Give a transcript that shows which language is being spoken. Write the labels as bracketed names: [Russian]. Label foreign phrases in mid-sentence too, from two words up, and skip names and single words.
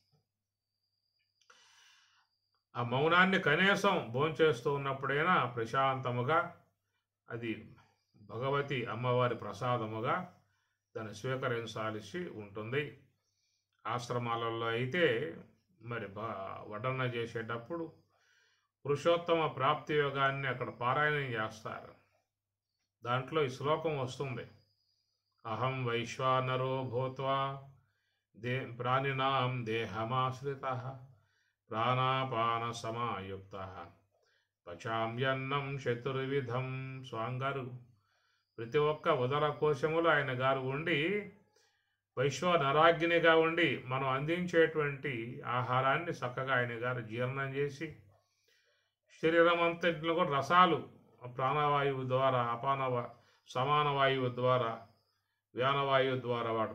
[Telugu] ఆ మౌనాన్ని కనీసం భోంచేస్తూ ఉన్నప్పుడైనా ప్రశాంతముగా, అది భగవతి అమ్మవారి ప్రసాదముగా దాన్ని స్వీకరించాల్సి ఉంటుంది. ఆశ్రమాలలో అయితే మరి వడ్డన చేసేటప్పుడు పురుషోత్తమ ప్రాప్తి యోగాన్ని అక్కడ పారాయణం చేస్తారు. దాంట్లో ఈ శ్లోకం వస్తుంది. [Sanskrit] అహం వైశ్వానరో భూత్వా ప్రాణినాం దేహమాశ్రితః ప్రాణాపాన సమాయుక్త పచామ్యన్నం చతుర్విధం. [Telugu] స్వాంగారు ప్రతి ఒక్క ఉదర కోశములు ఆయన గారు ఉండి వైశ్వనరాగ్నిగా ఉండి మనం అందించేటువంటి ఆహారాన్ని చక్కగా ఆయన గారు జీర్ణం చేసి శరీరం అంతట్లో కూడా రసాలు ప్రాణవాయువు ద్వారా, సమాన వాయువు ద్వారా, వ్యానవాయువు ద్వారా వాటి